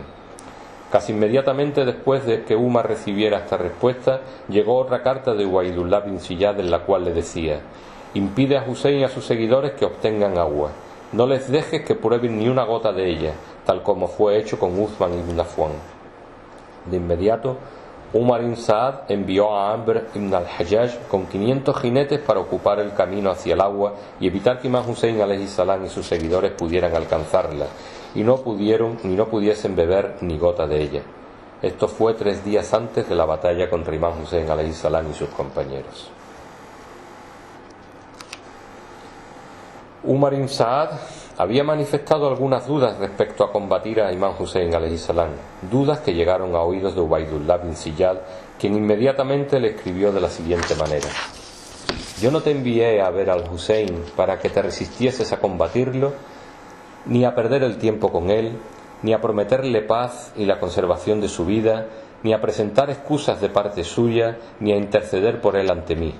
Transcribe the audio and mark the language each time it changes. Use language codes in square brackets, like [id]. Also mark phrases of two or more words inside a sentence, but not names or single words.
[es] Casi inmediatamente después de que Umar recibiera esta respuesta, llegó otra carta de Ubaydullah bin Ziyad en la cual le decía: impide a Hussein y a sus seguidores que obtengan agua. No les dejes que prueben ni una gota de ella, tal como fue hecho con Uthman ibn Affan. De inmediato, Umar ibn Saad envió a Amr ibn al-Hajjaj con 500 jinetes para ocupar el camino hacia el agua y evitar que Imam Hussein [ar] عليه السلام [es] y sus seguidores pudieran alcanzarla y no pudiesen beber ni gota de ella. Esto fue 3 días antes de la batalla contra Imam Hussein [ar] عليه السلام [es] y sus compañeros. Umar ibn Saad había manifestado algunas dudas respecto a combatir a Imam Hussein [ar] عليه السلام, [es] dudas que llegaron a oídos de Ubaydullah bin Ziyad, quien inmediatamente le escribió de la siguiente manera: yo no te envié a ver al Hussein para que te resistieses a combatirlo, ni a perder el tiempo con él, ni a prometerle paz y la conservación de su vida, ni a presentar excusas de parte suya, ni a interceder por él ante mí.